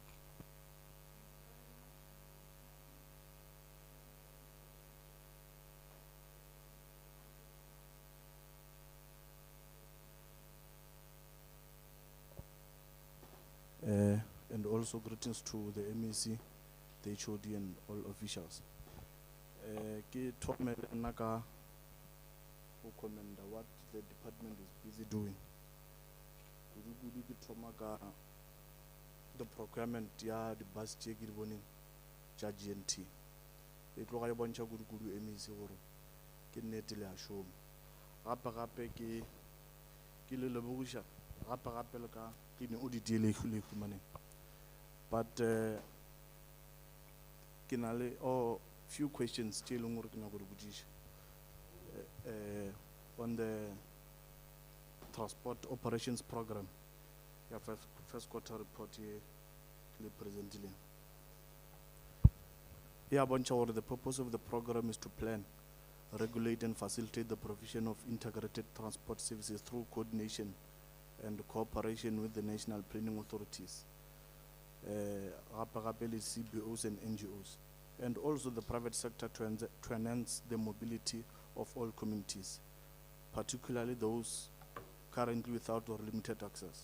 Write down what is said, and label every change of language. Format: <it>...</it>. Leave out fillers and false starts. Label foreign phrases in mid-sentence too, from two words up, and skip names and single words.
<en>And also greetings to the MEC, the HOD and all officials.</en> <nso>Ke thomela nna ka ho commenda</nso> <en>what the department is busy doing.</en> <nso>Kudu ke thoma ka</nso> <en>the procurement</en> <nso>ya</nso> <en>the bus</en> <nso>tse ke di boneng tša GNT. E tloga e bontšha kudu MEC gore ke nnete le a šoma. Gape ke le lebogiša gape le ka clean audit ye le humaneng. But ke na le</nso> <en>few questions</en> <nso>tše e leng gore ke nyaka go di botšiša.</nso> <en>On the transport operations program, your first quarter report here, presented. Yeah, the purpose of the program is to plan, regulate and facilitate the provision of integrated transport services through coordination and cooperation with the national planning authorities, CBOs and NGOs, and also the private sector to enhance the mobility of all communities, particularly those currently without or limited access.</en>